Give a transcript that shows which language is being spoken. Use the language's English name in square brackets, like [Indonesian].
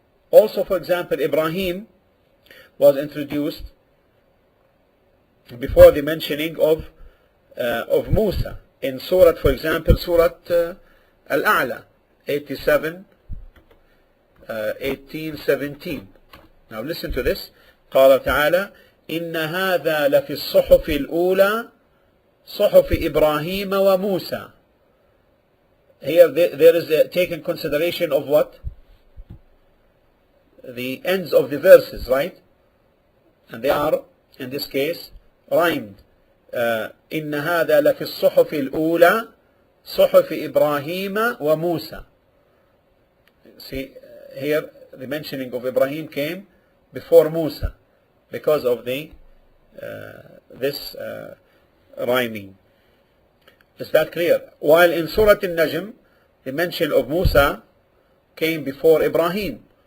[English] Also, for example, Ibrahim was introduced before the mentioning of Musa in Surah, for example, Surah Al-A'la 87, 18, 17. Now listen to this. [Arabic] قال تعالى إن هذا لفي الصحف الأولى صحف إبراهيم وموسى. [English] Here there is a taken consideration of what? The ends of the verses, right? And they are, in this case, rhymed. [Arabic] إن هذا لفي الصحف الأولى صحف إبراهيم وموسى. [English] See, here the mentioning of Ibrahim came before Musa because of the this rhyming. Is that clear? While in Surah Al-Najm the mention of Musa came before Ibrahim.